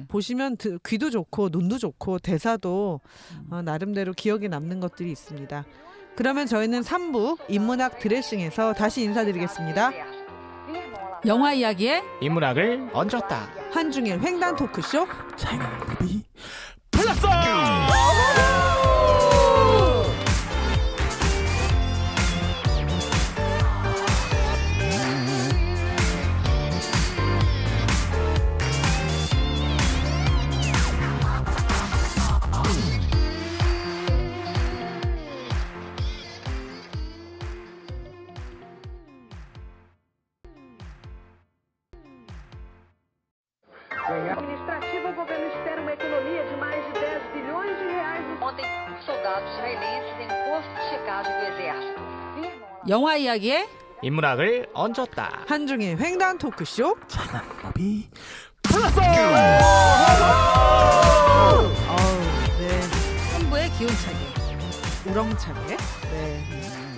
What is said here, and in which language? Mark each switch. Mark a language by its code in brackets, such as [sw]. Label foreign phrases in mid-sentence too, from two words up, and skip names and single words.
[ko] 보시면 귀도 좋고 눈도 좋고 대사도 나름대로 기억에 남는 것들이 있습니다. 그러면 저희는 3부 인문학 드레싱에서 다시 인사드리겠습니다. 영화 이야기에 인문학을 얹었다. 한중일 횡단 토크쇼 차이나 무비 플러스! [pt] Administrativa, o governo espera uma economia de mais de 10 bilhões de reais. Ontem, soldados israelenses em posto de checagem do exército. [ko] 영화 이야기에 인문학을 얹었다. 한중일 횡단 토크쇼 차이나 무비 플러스! 네, 3부의 기운차게 우렁차게 네.